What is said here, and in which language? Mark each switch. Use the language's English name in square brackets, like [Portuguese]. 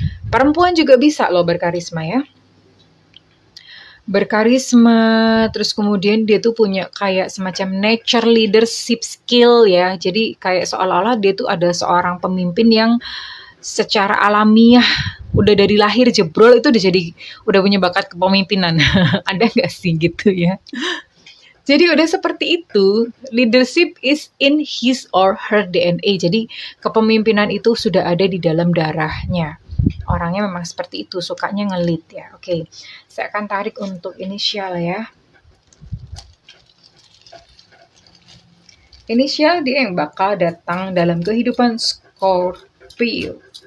[Indonesian] Perempuan juga bisa loh berkarisma ya. Berkarisma, terus kemudian dia tuh punya kayak semacam [English] nature leadership skill [Indonesian] ya. Jadi kayak seolah-olah dia tuh ada seorang pemimpin yang secara alamiah udah dari lahir jebrol itu udah punya bakat kepemimpinan. Ada nggak sih gitu ya? Jadi udah seperti itu, [English] leadership is in his or her DNA. [Indonesian] Jadi kepemimpinan itu sudah ada di dalam darahnya. Orangnya memang seperti itu, sukanya nge-lead ya. Oke, saya akan tarik untuk inisial ya. Inisial dia yang bakal datang dalam kehidupan Scorpio.